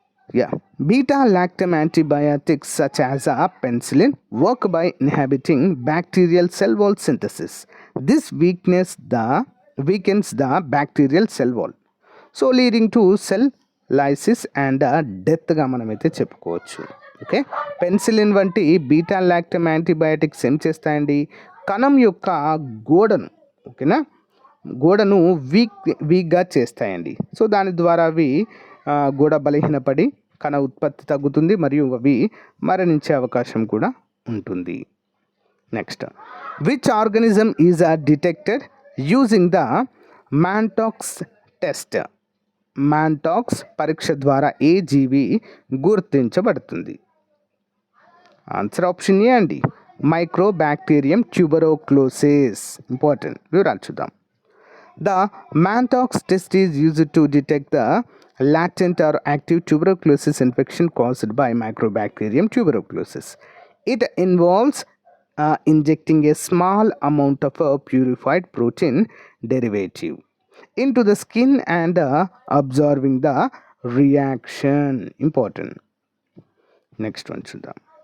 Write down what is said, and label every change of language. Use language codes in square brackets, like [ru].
[en] Beta lactam antibiotics such as penicillin work by inhibiting bacterial cell wall synthesis. This weakens the bacterial cell wall, so leading to cell lysis and death [te] గా మనమైతే చెప్పుకోవచ్చు. Okay, penicillin వంటి beta lactam antibiotics ఏం చేస్తాయండి? కణం యొక్క గోడను, ఓకేనా, గోడను వీక్గా చేస్తాయండి. సో దాని ద్వారా అవి గోడ బలహీనపడి కణ ఉత్పత్తి తగ్గుతుంది మరియు అవి మరణించే అవకాశం కూడా ఉంటుంది. [en] Next, which organism is detected using the Mantoux test? [te] Montreux పరీక్ష ద్వారా ఏ జీవి గుర్తించబడుతుంది? ఆన్సర్ ఆప్షన్ ఏ అండి, మైక్రోబ్యాక్టీరియం ట్యూబెరోక్లోసిస్. ఇంపార్టెంట్. వివరాలు చూద్దాం. [en] The Mantoux test is used to detect the latent or active tuberculosis infection caused by Mycobacterium tuberculosis. It involves injecting a small amount of a purified protein derivative into the skin and observing the reaction. Important. Next one [te] చూద్దాం.